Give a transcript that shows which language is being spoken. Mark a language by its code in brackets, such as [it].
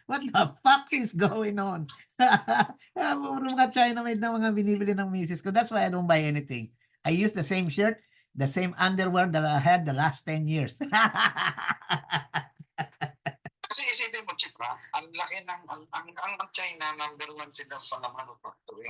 [en] What the fuck is going on? [tl] Puro mga China-made na mga binibili ng misis ko. [en] That's why I don't buy anything. I use the same shirt, the same underwear that I had the last 10 years. [tl] Kasi isipin mo, Chipra, ang laki ng, ang China, number 1 sila sa manufacturing.